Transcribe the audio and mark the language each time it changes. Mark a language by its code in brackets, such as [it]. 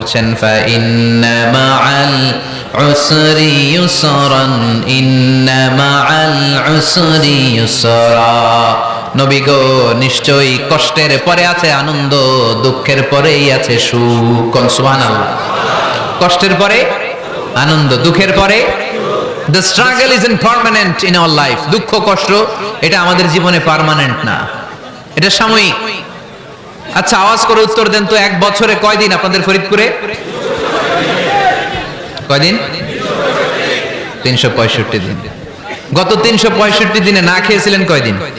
[ar] পড়ছেন ফাইন্না মাআল উসরি ইউসরান ইন্না মাআল উসরি ইউসরা। [bn] নবী গো, নিশ্চয়ই কষ্টের পরে আছে আনন্দ, দুঃখের পরেই আছে সুখ। কোন সুবহানাল্লাহ। কষ্টের পরে আনন্দ, দুঃখের পরে। [en] The struggle isn't permanent in our life. [bn] দুঃখ কষ্ট এটা আমাদের জীবনে পার্মানেন্ট না, এটা সাময়িক। আচ্ছা, আওয়াজ করে উত্তর দেন তো, এক বছরে কয়দিন আপনাদের ফরিদপুরে? কয়দিন? 365 দিন। গত 365 দিনে না খেয়েছিলেন কয়দিন?